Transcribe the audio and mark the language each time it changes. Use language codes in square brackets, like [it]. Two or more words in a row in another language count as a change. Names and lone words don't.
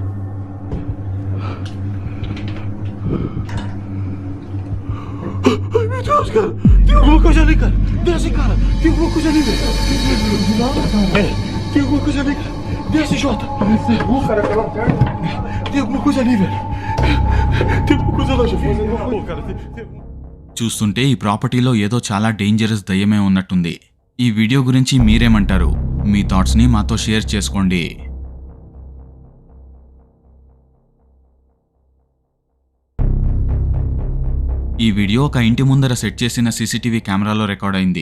[pt] Ai, meu Deus, cara. Tem alguma coisa ali, cara. Desce, cara. Tem alguma coisa ali, velho. É, tem alguma coisa ali, cara. Desce, Jota. Cara, pela perna. Tem alguma coisa ali, velho. Tem alguma coisa lá, Jefinho. Ô, cara, tem... [te] చూస్తుంటే ఈ ప్రాపర్టీలో ఏదో చాలా డేంజరస్ దయ్యమే ఉన్నట్టుంది. ఈ వీడియో గురించి మీరేమంటారు? మీ థాట్స్ని మాతో షేర్ చేసుకోండి. ఈ వీడియో ఒక ఇంటి ముందర సెట్ చేసిన [en] CCTV cameralo [te] రికార్డ్ అయింది.